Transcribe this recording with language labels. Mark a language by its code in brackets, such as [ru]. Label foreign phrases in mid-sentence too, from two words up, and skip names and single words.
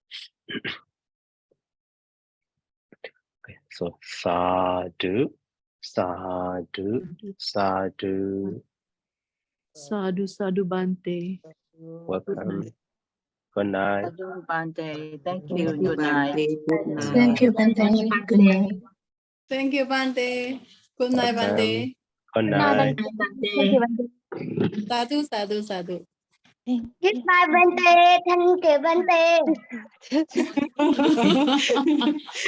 [en] Okay, so [pi] sadhu, sadhu, sadhu. Sadhu, sadhu, Bante. [en] Welcome. Good night. [pi] Sadhu Bante. [en] Thank you. Thank you, Good night. Bante. Good night. Thank you, Bante. Good night. Thank you, Bante. Good night, Welcome. Bante. Good night. Thank you, Bante. [pi] Sadhu, sadhu, sadhu. [en] Goodbye, Bante. Thank you, Bante.